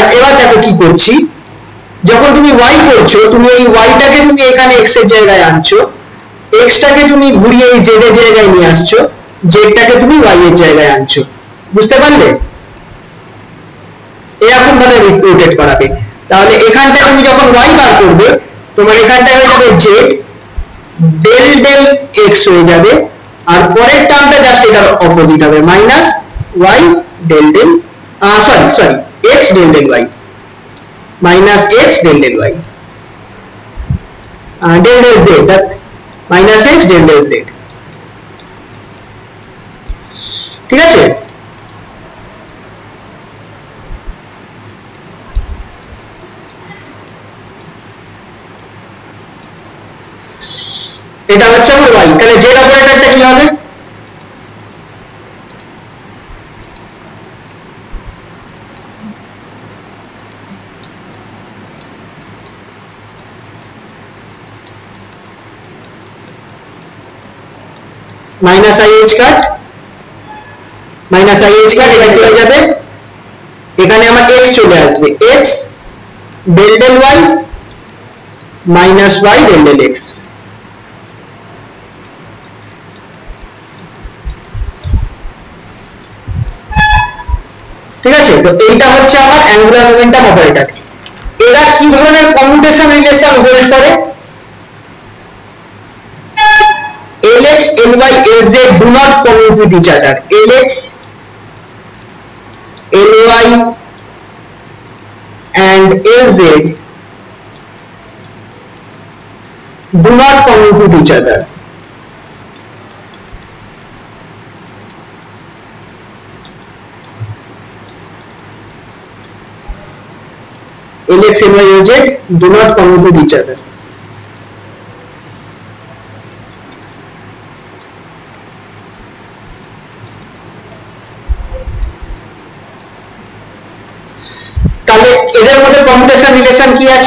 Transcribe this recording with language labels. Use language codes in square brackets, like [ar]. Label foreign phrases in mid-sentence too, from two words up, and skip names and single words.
[bn] এবার দেখো কি করছি, যখন তুমি y করছো, তুমি এই y টাকে তুমি এখানে x এর জায়গায় আনছো, x টাকে তুমি ঘুরিয়ে এই z এর জায়গায় নিয়ে আসছো, z টাকে তুমি y এর জায়গায় আনছো। বুঝতে পারলে? এরকম ভাবে রোটেট করাবে। তাহলে এখানটা তুমি যখন y বার করবে, তোমার এখানটা হয়ে যাবে [en] z del del x [bn] হয়ে যাবে, আর পরের টার্মটা জাস্ট এটার অপোজিট হবে, [en] minus y del del sorry x del del y, minus x del del y del del z, minus x del del z. [bn] ঠিক আছে, এটা হচ্ছে আমার y। তাহলে z অপারেটরটা কি হবে? [en] minus ih cut, minus ih cut, [bn] এটা কি হয়ে যাবে? এখানে আমার x চলে আসবে, [en] x del del y minus y del del x. [bn] ঠিক আছে, তো এইটা হচ্ছে আমার [en] angular momentum operator. [bn] এরা কি ধরনের [en] commutation relation hold [bn] করে? [en] lx ly lz do not commute with each other. lx ly and lz do not commute with each other. lx ly lz do not commute with each other. [bn] তাহলে এদের মধ্যে [en] commutation relation [bn] কি আছে?